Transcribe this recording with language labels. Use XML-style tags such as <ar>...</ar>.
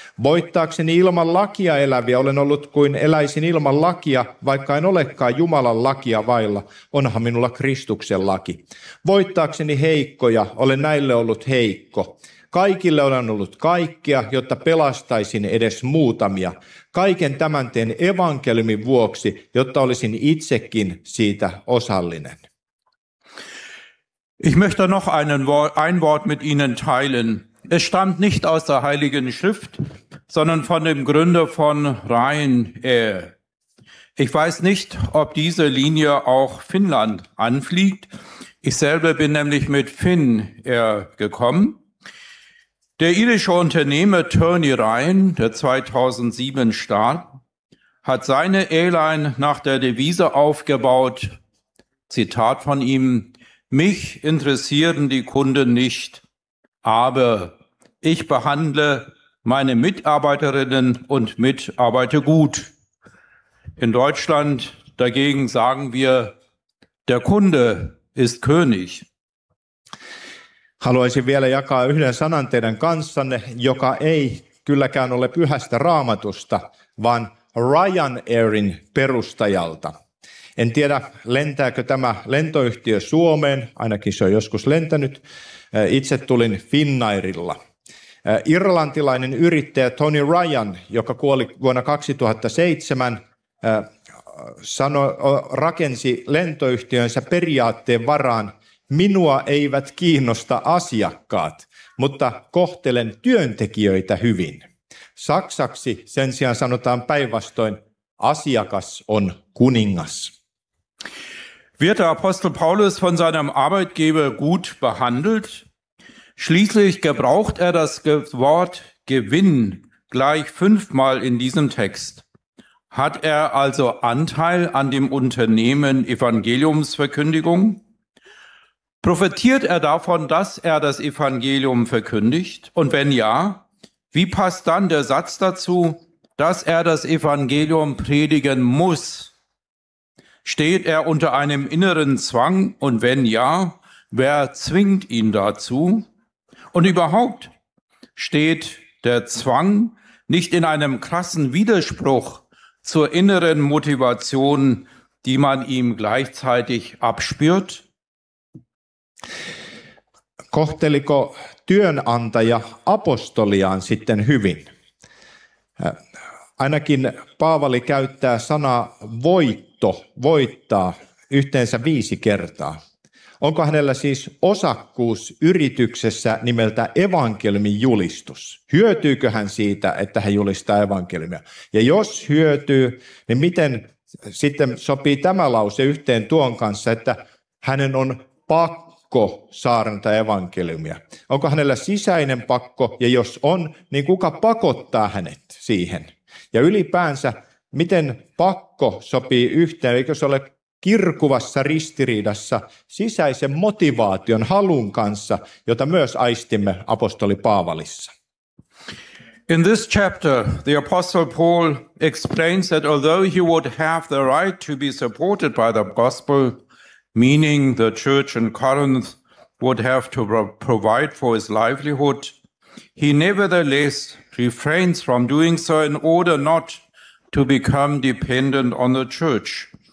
<fi>Voittaakseni ilman lakia eläviä olen ollut kuin eläisin ilman lakia, vaikka en olekaan Jumalan lakia vailla, onhan minulla Kristuksen laki. Voittaakseni heikkoja olen näille ollut heikko. Kaikille olen ollut kaikkia, jotta pelastaisin edes muutamia. Kaiken tämän teen evankeliumin vuoksi, jotta olisin itsekin siitä osallinen.</fi> <de>Ich möchte noch ein Wort mit Ihnen teilen. Es stammt nicht aus der Heiligen Schrift, sondern von dem Gründer von Ryanair. Ich weiß nicht, ob diese Linie auch Finnland anfliegt. Ich selber bin nämlich mit Finnair gekommen. Der irische Unternehmer Tony Ryan, der 2007 starb, hat seine Airline nach der Devise aufgebaut, Zitat von ihm, mich interessieren die Kunden nicht, aber ich behandle meine Mitarbeiterinnen und Mitarbeiter gut. In Deutschland dagegen sagen wir, der Kunde ist König.</de> <fi>Haluaisin vielä jakaa yhden sanan teidän kanssanne, joka ei kylläkään ole pyhästä Raamatusta, vaan Ryanairin perustajalta. En tiedä, lentääkö tämä lentoyhtiö Suomeen, ainakin se on joskus lentänyt. Itse tulin Finnairilla. Irlantilainen yrittäjä Tony Ryan, joka kuoli vuonna 2007, rakensi lentoyhtiönsä periaatteen varaan, minua eivät kiinnosta asiakkaat, mutta kohtelen työntekijöitä hyvin. Saksaksi sen sijaan sanotaan päinvastoin, asiakas on kuningas.</fi> <de>Wird der Apostel Paulus von seinem Arbeitgeber gut behandelt? Schließlich gebraucht er das Wort Gewinn gleich fünfmal in diesem Text. Hat er also Anteil an dem Unternehmen Evangeliumsverkündigung? Profitiert er davon, dass er das Evangelium verkündigt? Und wenn ja, wie passt dann der Satz dazu, dass er das Evangelium predigen muss? Steht er unter einem inneren Zwang? Und wenn ja, wer zwingt ihn dazu? Und überhaupt, steht der Zwang nicht in einem krassen Widerspruch zur inneren Motivation, die man ihm gleichzeitig abspürt?</de> <fi>Kohteliko työnantaja apostoliaan sitten hyvin? Ainakin Paavali käyttää sanaa voitto, voittaa yhteensä 5 kertaa. Onko hänellä siis osakkuus yrityksessä nimeltä evankeliumin julistus? Hyötyykö hän siitä, että hän julistaa evankeliumia? Ja jos hyötyy, niin miten sitten sopii tämä lause yhteen tuon kanssa, että hänen on pakko saarnata evankeliumia? Onko hänellä sisäinen pakko, ja jos on, niin kuka pakottaa hänet siihen? Ja ylipäänsä, miten pakko sopii yhteen, eikö se ole kirkuvassa ristiriidassa sisäisen motivaation halun kanssa, jota myös aistimme apostoli Paavalissa?</fi> <en>In this chapter, the apostle Paul explains that although he would have the right to be supported by the gospel, meaning the church in Corinth would have to provide for his livelihood, he nevertheless refrains from doing so in order not to become dependent on the church.</en>